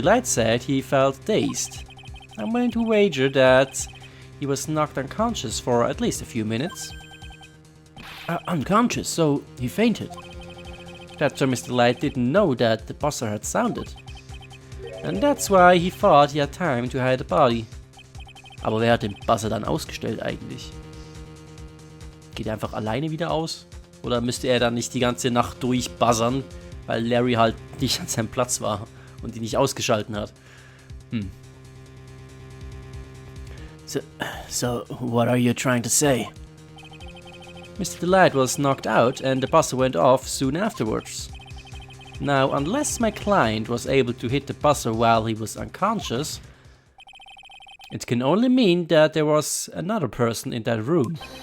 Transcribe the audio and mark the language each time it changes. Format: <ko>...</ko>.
<en>DeLite said he felt dazed. I'm willing to wager that he was knocked unconscious for at least a few minutes. Unconscious, so he fainted. That's why Mr. DeLite didn't know that the buzzer had sounded. And that's why he thought he had time to hide the body.</en> <de>Aber wer hat den Buzzer dann ausgestellt eigentlich? Geht er einfach alleine wieder aus? Oder müsste er dann nicht die ganze Nacht durchbuzzern, weil Larry halt nicht an seinem Platz war und ihn nicht ausgeschalten hat?</de> <en>So what are you trying to say? Mr. DeLite was knocked out and the buzzer went off soon afterwards. Now, unless my client was able to hit the buzzer while he was unconscious, it can only mean that there was another person in that room.</en>